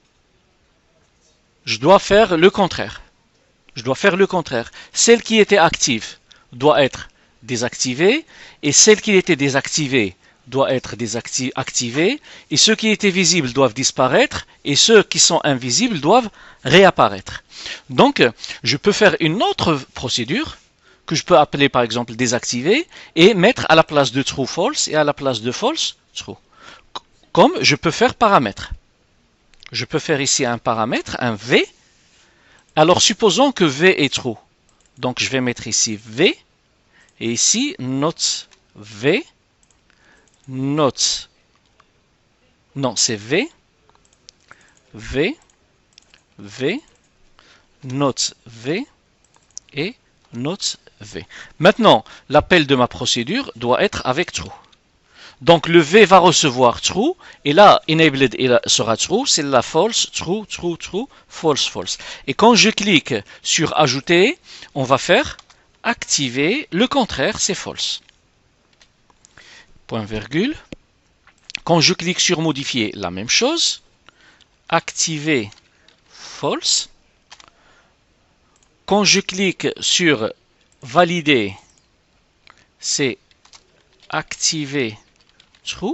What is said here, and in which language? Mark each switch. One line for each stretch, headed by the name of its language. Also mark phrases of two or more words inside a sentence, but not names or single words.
French: Je dois faire le contraire. Celle qui était active doit être désactivée et celle qui était désactivée doit être activé, et ceux qui étaient visibles doivent disparaître, et ceux qui sont invisibles doivent réapparaître. Donc, je peux faire une autre procédure, que je peux appeler par exemple désactiver, et mettre à la place de
English: true false,
French: et à la place de
English: false, true.
French: Comme je peux faire paramètre. Je peux faire ici un paramètre, un V. Alors, supposons que V est true. Donc, je vais mettre ici V, et ici,
English: not V, not,
French: non, c'est V, V, V, not V et not V. Maintenant, l'appel de ma procédure doit être avec true. Donc le V va recevoir true, et là, enabled sera true, c'est la
English: false, true, true, true, false, false.
French: Et quand je clique sur ajouter, on va faire activer, le contraire, c'est false. Point virgule. Quand je clique sur modifier, la même chose. Activer, false. Quand je clique sur valider, c'est activer, true.